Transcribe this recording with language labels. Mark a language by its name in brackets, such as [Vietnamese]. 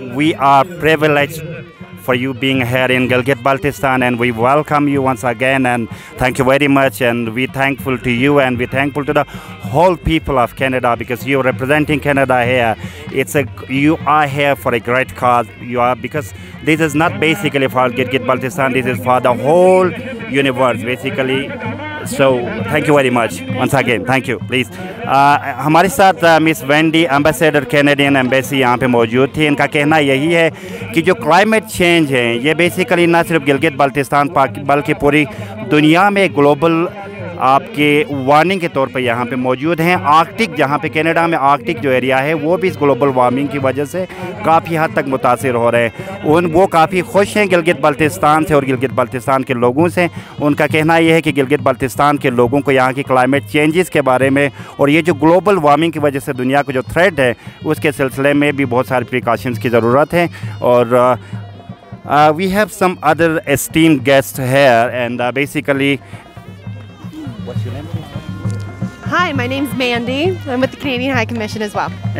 [English] We are privileged for you being here in Gilgit-Baltistan, and we welcome you once again, and thank you very much, and we're thankful to you, and we're thankful to the whole people of Canada, because you're representing Canada here. You are here for a great cause. Because this is not basically for Gilgit-Baltistan, this is for the whole universe basically. So thank you very much once again. Thank you. Please. [Hindi] हमारे साथ miss Wendy ambassador Canadian embassy यहाँ पे मौजूद थी. इनका कहना यही है कि जो क्लाइमेट चेंज है ये बेसिकली ना सिर्फ गिलगित बल्तिस्तान बल्कि पूरी दुनिया में ग्लोबल आपके वार्निंग के तौर पे यहाँ पे मौजूद हैं. आर्कटिक, जहाँ पे कनाडा में आर्कटिक जो एरिया है वो भी इस ग्लोबल वार्मिंग की वजह से काफ़ी हद तक मुतासिर हो रहे हैं. वो काफ़ी खुश हैं गिलगित बल्तिस्तान से और गिलगित बल्तिस्तान के लोगों से. उनका कहना यह है कि गिलगित बल्तिस्तान के लोगों को यहाँ की क्लाइमेट चेंजेस के बारे में और ये जो ग्लोबल वार्मिंग की वजह से दुनिया को जो थ्रेट है उसके सिलसिले में भी बहुत सारे प्रिकॉशंस की ज़रूरत है. [English] और we have some other esteemed guests here, and basically, what's your name? Hi, my name's Mandy. I'm with the Canadian High Commission as well.